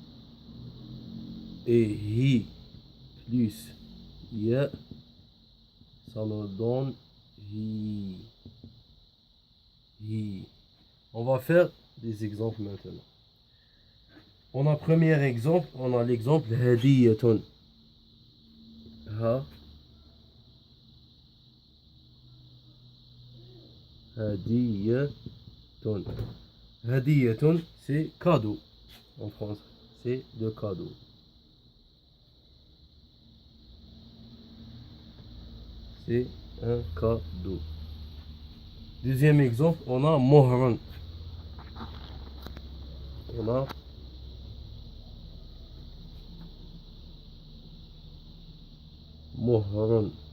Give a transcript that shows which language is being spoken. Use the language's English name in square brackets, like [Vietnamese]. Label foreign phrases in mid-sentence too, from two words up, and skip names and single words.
[French] Et hi plus ya, ça nous donne hi. Hi. On va faire des exemples maintenant. On a premier exemple, on a l'exemple hadiyatun. Ha. Hadiyatun. Hadiyatun, c'est cadeau. En France, c'est le cadeau. C'est un cadeau. Deuxième exemple, on a mohrun. On a mohrun.